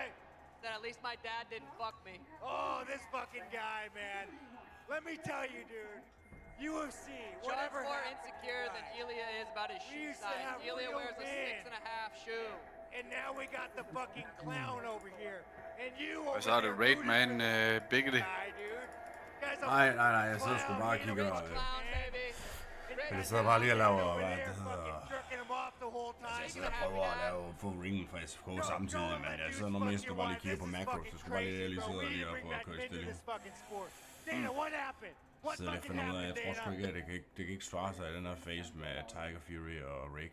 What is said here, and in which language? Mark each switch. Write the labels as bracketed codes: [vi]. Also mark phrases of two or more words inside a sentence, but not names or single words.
[en] Said at least my dad didn't fuck me. Oh, this fucking guy, man. Let me tell you, dude. UFC, John's whatever more happened to insecure the than guy? Ilya is about his We shoe used to size. have Ilya real wears a men. 6.5 shoe. And now we got the fucking clown over here. And you [da] Og [en] over [da] så er det [en] there [da] Raid [en] rooting [da] Man [en] for [da] Biggity. [en] guy, dude. Guys, [da] Nej, jeg sidder sgu bare og kigger. Men jeg sidder bare lige og laver, hvad det hedder. Altså, jeg sidder og prøver at lave få ringen fra SFK samtidig, men jeg sidder nu mest og bare lige kigger på macros. Så skulle bare lige sidde og lige og prøve at køre i stilling. Så jeg finder ud af, jeg tror sgu ikke, at det kan ikke svare sig i den her phase med Tiger Fury og Rick.